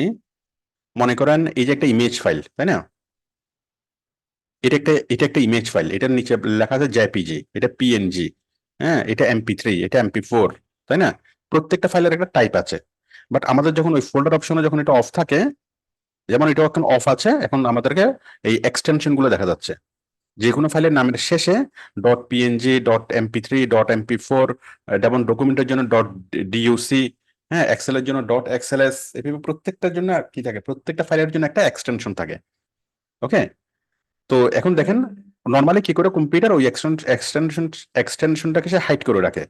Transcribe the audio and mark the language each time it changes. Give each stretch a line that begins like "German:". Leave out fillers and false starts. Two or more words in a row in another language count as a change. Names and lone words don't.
Bangla: মনে করেন এই যে একটা
English: image file,
Bangla: তাই না? এটা একটা
English: image file,
Bangla: এটার নিচে লেখা আছে জেপিজি, এটা পিএনজি, হ্যাঁ, এটা এমপি3, এটা এমপি4, তাই না? প্রত্যেকটা ফাইলের একটা টাইপ আছে। বাট আমাদের যখন ওই
English: folder option
Bangla: যখন এটা অফ থাকে, যেমন এটা এখন অফ আছে, এখন আমাদেরকে এই এক্সটেনশন গুলো দেখা যাচ্ছে। যে কোনো ফাইলের নামের শেষে .png, .mp3, .mp4, যেমন ডকুমেন্টের জন্য .duc, হ্যাঁ, এক্সেল এর জন্য .xls, এভাবে প্রত্যেকটার জন্য কি থাকে, প্রত্যেকটা ফাইলের জন্য একটা এক্সটেনশন থাকে। ওকে, তো এখন দেখেন নর্মালি কি করে কম্পিউটার ওই এক্সটেনশনটাকে সে হাইড করে রাখে।